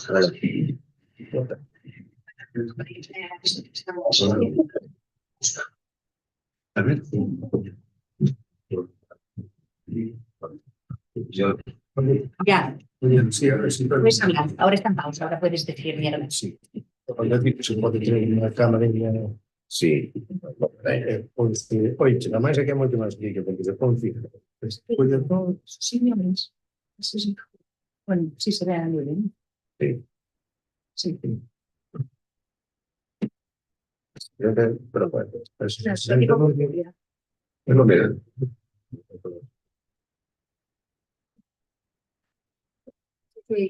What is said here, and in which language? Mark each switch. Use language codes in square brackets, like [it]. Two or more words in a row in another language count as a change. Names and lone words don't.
[es] A ver. Ya, Sí, ahora sí. puedes hablar, ahora está en pausa, ahora puedes decir mierda. Sí. Ahora digo, [gl] se pode ter unha cámara en Sí. pois, oye, nada máis é que é moito máis rico, porque se pon fijo. Despois de todo, [es] Sí, señores. Sí, sí. Bueno, sí se ve muy bien. Sí. Sí. Pero bueno, Lo digo por curiosidad. es lo mismo. Sí.